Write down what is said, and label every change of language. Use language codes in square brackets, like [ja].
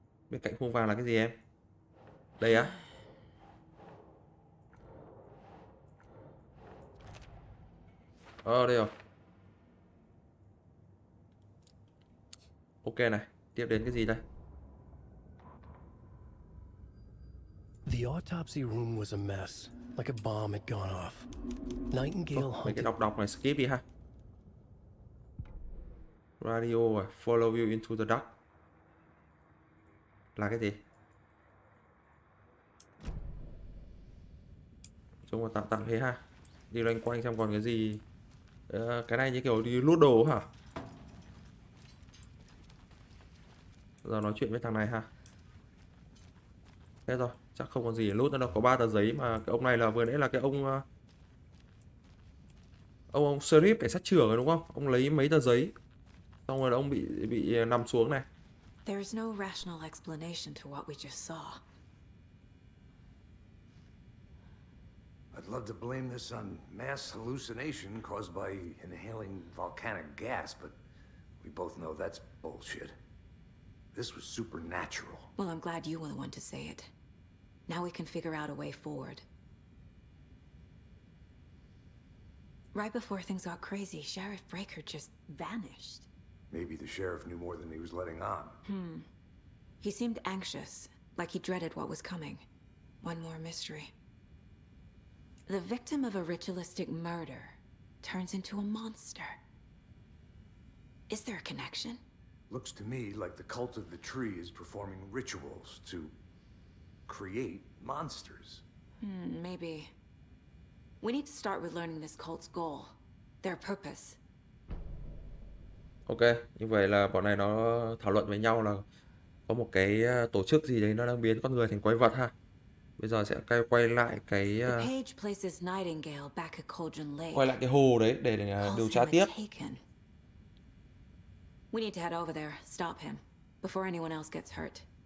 [vi] Bên cạnh khuôn vàng là cái gì em? Đây á? Đây rồi. Ok này, tiếp đến cái gì đây? [en] The autopsy room was a mess, like a bomb had gone off. Nightingale [vi] Mấy cái [en] hunted. [vi] đọc này skip đi ha. [en] Radio follow you into the dark. [vi] Là cái gì? Trông là tạm thế ha. Đi loanh quanh xem còn cái gì. Cái này như kiểu đi lút đồ hả? Giờ nói chuyện với thằng này ha. Thế rồi, chắc không còn gì để lút nữa đâu. Có 3 tờ giấy mà cái ông này là vừa nãy là cái ông sheriff cảnh sát trưởng rồi đúng không? Ông lấy mấy tờ giấy. Xong rồi ông bị nằm xuống này. [en] There's no rational explanation to what we just saw. I'd love to blame this on mass hallucination caused by inhaling volcanic gas, but we both know that's bullshit. This was supernatural. Well, I'm glad you were the one to say it. Now we can figure out a way forward. Right before things got crazy, Sheriff Breaker just vanished. Maybe the sheriff knew more than he was letting on. He seemed anxious, like he dreaded what was coming. One more mystery. The victim of a ritualistic murder turns into a monster. Is there a connection? Looks to me like the cult of the tree is performing rituals to create monsters. Maybe. We need to start with learning this cult's goal, their purpose. [vi] Ok, như vậy là bọn này nó thảo luận với nhau là có một cái tổ chức gì đấy nó đang biến con người thành quái vật ha. Bây giờ sẽ quay lại cái [en] Page places Nightingale back at Cauldron Lake. [vi] quay lại cái hồ đấy để điều tra tiếp. [en] We need to head over there, stop him before anyone else gets hurt.